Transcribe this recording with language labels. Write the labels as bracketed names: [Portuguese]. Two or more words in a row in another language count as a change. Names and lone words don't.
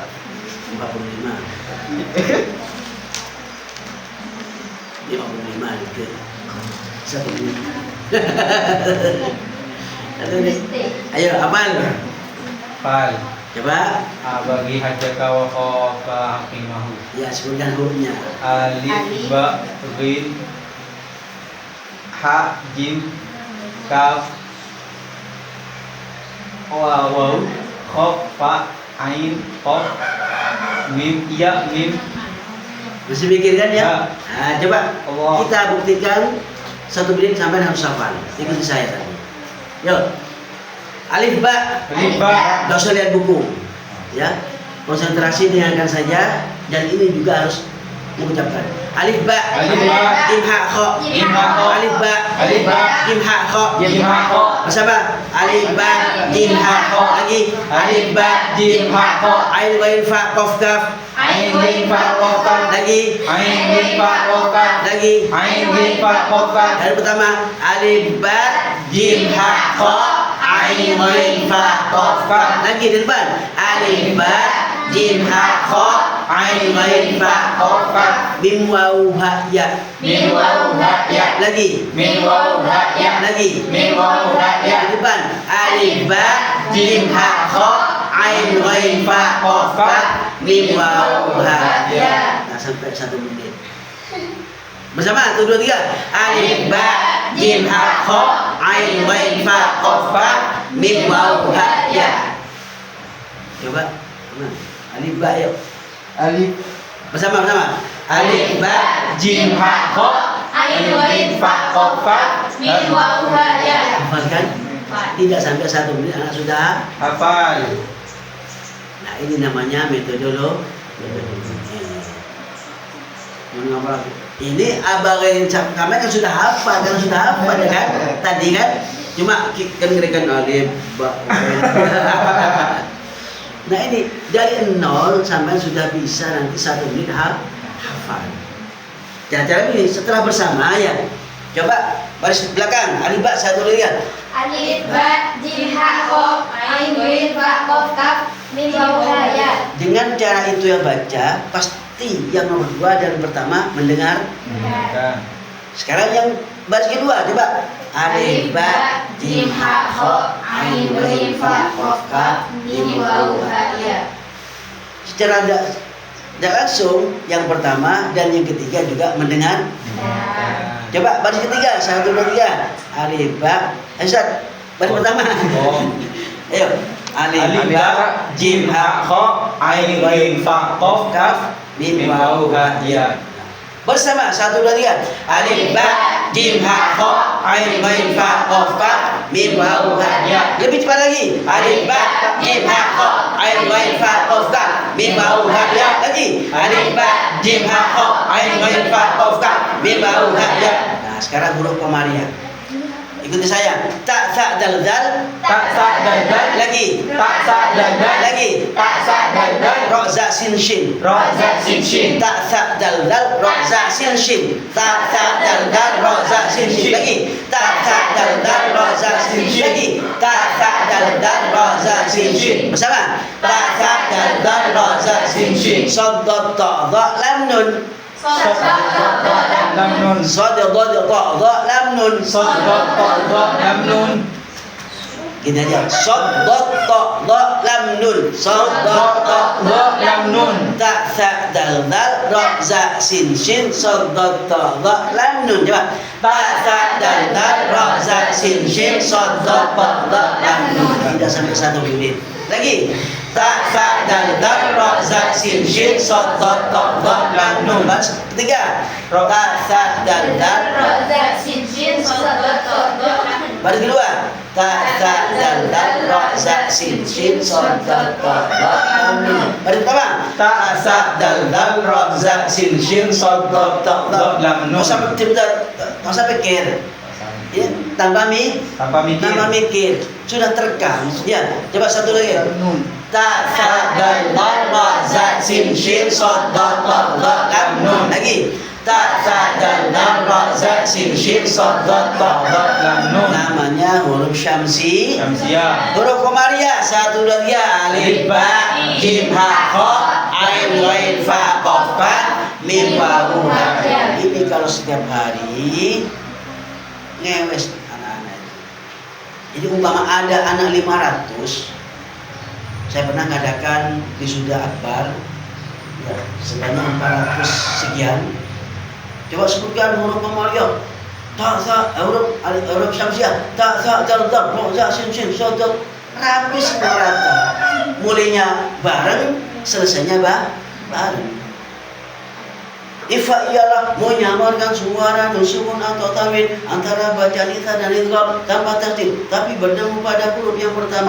[Indonesian] 45, 55 detik, 1 menit. Ayo hafal. Fal. Coba. [Arabic] ابغ حجك وخف عقيمه. [Indonesian] Ya, sebutkan hurufnya. Alif, ba, ghin, ha, jim, kaf, waw, khaf, fa, ain, qaf, mim, ya, mim. Masih mikirkan ya? Ya. Nah, coba Allah. kita buktikan 1 menit sampai harus hafal. Ikuti saya tadi. Yuk. Alif ba. Alif, ba. Tidak usah lihat buku. Ya. Konsentrasi dengarkan saja dan ini juga harus mengucapkan. Alif ba. Alif, ba. Jim ha kha. Jim, ha, kha. Alif ba. Alif, ba. Jim ha kha. Jim, ha, kha. Bersama. Alif ba. Jim ha kha. Lagi. Alif ba. Jim, ha, kha. Ain ghain fa qaf kaf. Ain, ghin, fa, qaf, kaf. Lagi. Ain, ghin, fa, qaf, kaf. Lagi. Ain, ghin, fa, qaf, kaf. Dari pertama alif ba jim ha kha ain ghain fa qaf kaf. Lagi dari depan alif ba jim ha kha ain ghain fa qaf kaf. Mim waw ha ya. Mim waw ha ya. Lagi. Mim waw ha ya. Lagi. Mim waw ha ya. Dari depan alif ba jim ha kha ain ghain fa qaf kaf. Mim waw ha ya. Nah, sampai 1 menit. Bersama 1, 2, 3. Alif ba jim ha kha ain ghain fa qaf kaf mim waw ha ya. Coba. Mana? Alif ba yuk. Alif, Bersama. Alif ba jim, ha, kha. Ain ghain fa qaf kaf mim waw ha ya. hafalkan. Tidak sampai 1 menit anak sudah. hafal. Nah, ini namanya metodologi. Mengapa? Ini abang yang kami kan sudah hafal, ya kan? Tadi kan cuma kan ngerikan alif ba. Nah, ini dari 0 sampai sudah bisa nanti 1 menit hafal. Cara ini setelah bersama ya. Coba baris belakang alif ba 1 lihat. Alif ba jim ha kha ain ghain fa qaf kaf mim waw ha ya. Dengan cara itu yang baca pasti yang nomor 2 dan pertama mendengar. Mendengarkan. Sekarang yang baris kedua coba alif ba jim ha kha ain ghain fa qaf kaf mim waw ha ya. Secara tidak langsung yang pertama dan yang ketiga juga mendengar. Coba baris ketiga 1, 2, 3 alif ba. Ustaz baris pertama. Ayo alif ba jim ha kha ain ghain fa qaf kaf mim waw ha ya. Bersama 1, 2, 3 alif ba jim ha kha ain ghain fa qaf kaf mim waw ha ya. Lebih cepat lagi alif ba jim ha kha ain ghain fa qaf kaf mim waw ha ya. Lagi alif ba jim ha kha ain ghain fa qaf kaf mim waw ha ya. Nah, sekarang huruf komariah. Ikuti saya. Ta sa dal dal. Tak, sa, dal, dal. Lagi. Tak, sa, dal, dal. Lagi. Tak, sa, dal, dal. Ra za sin shin. Ra, za, sin, shin. Ta sa dal dal ra za sin shin. Ta sa dal dal ra za sin shin. Lagi. Ta sa dal dal ra za sin shin. Lagi. Ta sa dal dal ra za sin shin. Bersama. Ta sa dal dal ra za sin shin. Sad dad ta dha lam nun. Lam nun. Sad dad ta dha lam nun. Sad, dad, ta, dha, lam nun. Gini aja. Sod dot to do lam nun. Sod dot to do lam nun. ta sa dal dal ro za sin shin sod dot to do lam nun. Coba. Ta sa dal dal ro za sin shin sod dot to do lam nun. Tidak sampai 1 menit. Lagi. Ta sa dal dal ro za sin shin sod dot to do lam nun. Ketiga. Ta sa dal dal Roza Sinjin Sodot baru kedua. Ta sa dal dal ro za sin shin sod dot to do lam nun. Baru pertama. Ta sa dal dal ro za sin shin sod dot to do lam nun. Masa pikir. Ya, tanpa mikir. Sudah terekam. Ya, coba satu lagi. Ta sa dal dal ro za sin shin sod dot to do lam nun. Lagi. Ta sa dal dal ro za sin shin sod dot to do lam nun. Namanya huruf syamsi. Huruf komariah. Satu lagi alif ba jim ha kha ain ghain fa qaf fa mim waw ha. Ini kalau setiap hari ngewes anak-anak itu. Jadi umpama ada anak 500, saya pernah ngadakan wisuda akbar ya, sebanyak 400 sekian. Coba sebutkan huruf komariah. Ta sa huruf syamsiah. Ta sa dal dal ro za sin shin sodot. Rapi semua rata. Mulainya bareng, selesainya bareng. Ifa ialah menyamarkan suara sukun atau tanwin antara bacaan itha dan idgham tanpa tertib, tapi bertemu pada huruf yang pertama.